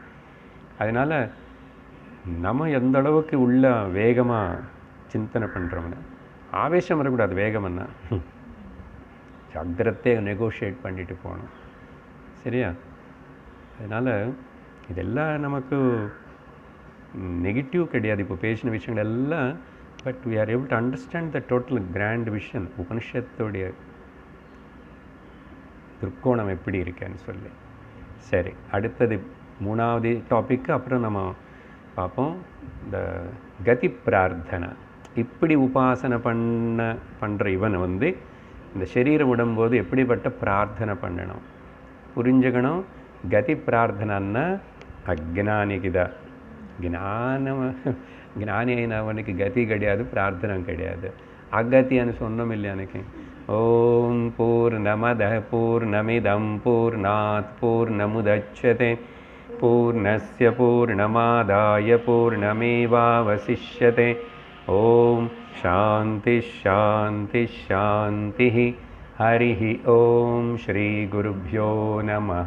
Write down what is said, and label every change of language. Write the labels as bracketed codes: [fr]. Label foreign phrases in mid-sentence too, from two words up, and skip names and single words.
[ta] அதனால் நம்ம எந்த அளவுக்கு உள்ள வேகமாக சிந்தனை பண்ணுறோம்னா, ஆவேசம் வரக்கூடாது. வேகம்னா ஜாக்கிரதையாக நெகோஷியேட் பண்ணிட்டு போகணும். சரியா? அதனால் இதெல்லாம் நமக்கு நெகட்டிவ் கிடையாது. இப்போ பேசின விஷயங்கள் எல்லாம், [en] பட் we are able to understand the total grand vision. [ta] உபனிஷத்துடைய திருக்கோணம் எப்படி இருக்குன்னு சொல்லி. சரி, அடுத்தது 3வது டாபிக்கு அப்புறம் நம்ம பார்ப்போம். இந்த கதி பிரார்த்தனை. இப்படி உபாசனை பண்ணுற இவன் இந்த சரீரம் விடும்போது எப்படிப்பட்ட பிரார்த்தனை பண்ணணும் புரிஞ்சுக்கணும். கதி பிரார்த்தனைன்னா அஜ்ஞானிக்குதான். ஞானி అయినவனுக்கு கதி கிடையாது, பிரார்த்தனை கிடையாது. அகத்தின்னு சொன்னோம் இல்லையா அன்னைக்கு? [sa] ॐ पूर्णमदः पूर्णमिदं पूर्णात् पूर्णमुदच्यते पूर्णस्य पूर्णमादाय पूर्णमेवावशिष्यते. ॐ शान्तिः शान्तिः शान्तिः. हरि ॐ श्री गुरुभ्यो नमः.